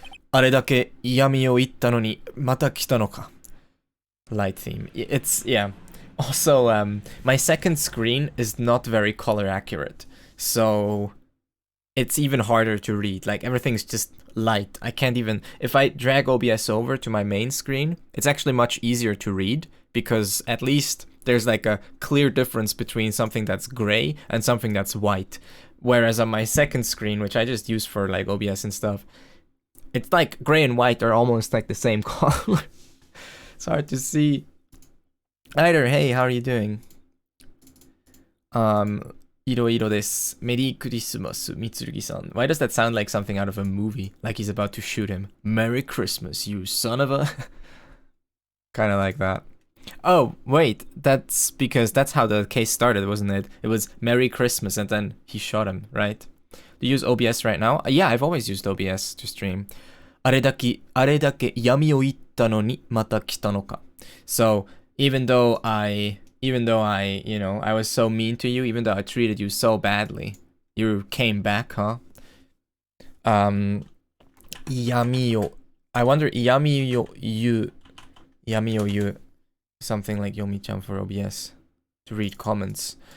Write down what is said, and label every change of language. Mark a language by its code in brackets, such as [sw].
[ja] あれだけ嫌味を言ったのにまた来たのか. [en] Light theme. It's, yeah. Also, my second screen is not very color accurate. So it's even harder to read. Like, everything's just light. I can't even... If I drag OBS over to my main screen, it's actually much easier to read, because at least there's like a clear difference between something that's gray and something that's white. Whereas on my second screen, which I just use for like OBS and stuff, it's like gray and white are almost like the same color. It's hard to see. Either, hey, how are you doing? Iro desu. Merry Christmas, Mitsurugi-san. Why does that sound like something out of a movie? Like he's about to shoot him. Merry Christmas, you son of a... Kind of like that. Oh, wait. That's because that's how the case started, wasn't it? It was Merry Christmas and then he shot him, right? Do you use OBS right now? Yeah, I've always used OBS to stream. [ja] あれだけ闇を言ったのにまた来たのか. [en] So, even though I, you know, I was so mean to you, even though I treated you so badly, you came back, huh? Yami-o. I wonder, Yami-o you, something like Yomi-chan for OBS, to read comments.